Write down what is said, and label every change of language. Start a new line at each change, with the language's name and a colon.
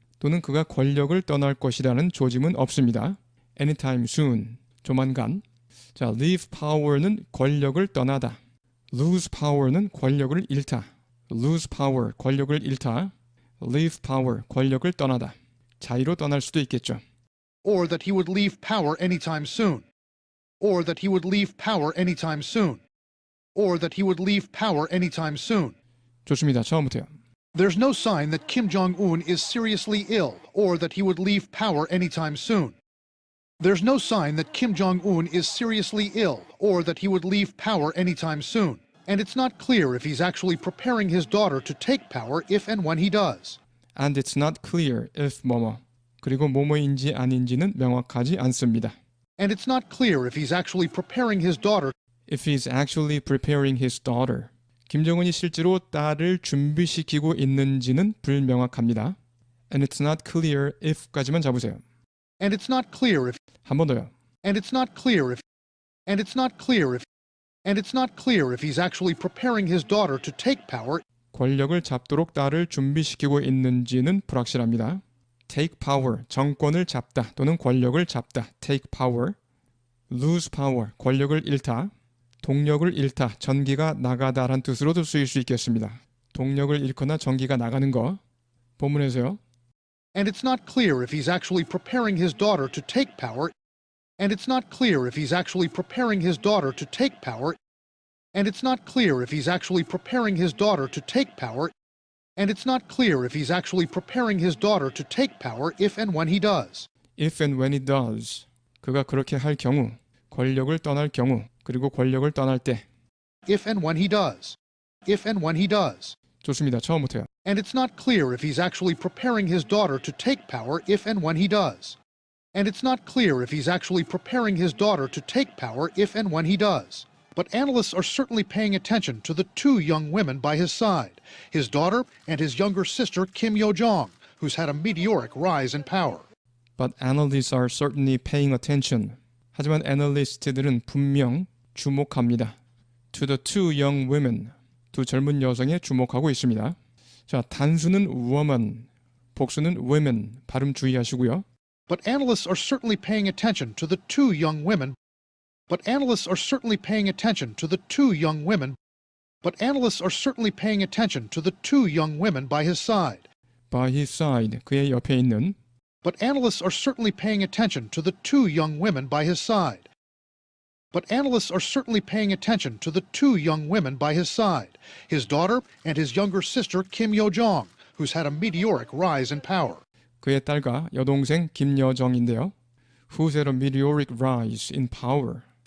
Korean: 또는 그가 권력을 떠날 것이라는 조짐은 없습니다.
English: anytime soon,
Korean: 조만간. 자, leave power는 권력을 떠나다. lose power는 권력을 잃다. lose power, 권력을 잃다. leave power, 권력을 떠나다. 자유로 떠날 수도 있겠죠.
English: Or that he would leave power anytime soon. Or that he would leave power anytime soon. Or that he would leave power anytime soon.
Korean: 좋습니다. 처음부터요.
English: There's no sign that Kim Jong-un is seriously ill or that he would leave power anytime soon. There's no sign that Kim Jong-un is seriously ill or that he would leave power anytime soon. And it's not clear if he's actually preparing his daughter to take power if and when he does. And it's not clear if
Korean: 뭐뭐. 그리고 뭐뭐인지 아닌지는 명확하지 않습니다.
English: And it's not clear if he's actually preparing his daughter If he's actually preparing his daughter.
Korean: 김정은이 실제로 딸을 준비시키고 있는지는 불명확합니다.
English: And it's not clear if
Korean: 까지만 잡으세요.
English: and it's not clear if
Korean: 한 번 더요.
English: and it's not clear if and it's not clear if and it's not clear if he's actually preparing his daughter to take power
Korean: 권력을 잡도록 딸을 준비시키고 있는지는 불확실합니다. take power, 정권을 잡다 또는 권력을 잡다.
English: take power.
Korean: lose power, 권력을 잃다. 동력을 잃다, 전기가 나가다란 뜻으로도 쓰일 수 있겠습니다. 동력을 잃거나 전기가 나가는 거. 본문에서요.
English: and it's not clear if he's actually preparing his daughter to take power and it's not clear if he's actually preparing his daughter to take power and it's not clear if he's actually preparing his daughter to take power and it's not clear if he's actually preparing his daughter to take power if and when he does. If and when he does.
Korean: 그가 그렇게 할 경우, 권력을 떠날 경우, 그리고 권력을 떠날 때.
English: If and when he does. If and when he does.
Korean: 좋습니다. 처음부터요.
English: And it's not clear if he's actually preparing his daughter to take power if and when he does. And it's not clear if he's actually preparing his daughter to take power if and when he does. But analysts are certainly paying attention to the two young women by his side, his daughter and his younger sister Kim Yo-jong, who's had a meteoric rise in power. But analysts are certainly paying attention.
Korean: 하지만 애널리스트들은 분명 주목합니다.
English: To the two young women.
Korean: 두 젊은 여성에 주목하고 있습니다. 자, 단수는 woman, 복수는 women. 발음 주의하시고요.
English: But analysts are certainly paying attention to the two young women. But analysts are certainly paying attention to the two young women. But analysts are certainly paying attention to the two young women by his side. By his side,
Korean: 그의 옆에 있는.
English: But analysts are certainly paying attention to the two young women by his side. But analysts are certainly paying attention to the two young women by his side, his daughter and his younger sister Kim Yo-jong, who's had a meteoric rise in power.
Korean: 그의 딸과 여동생 김여정인데요.
English: Who's had a meteoric rise in power.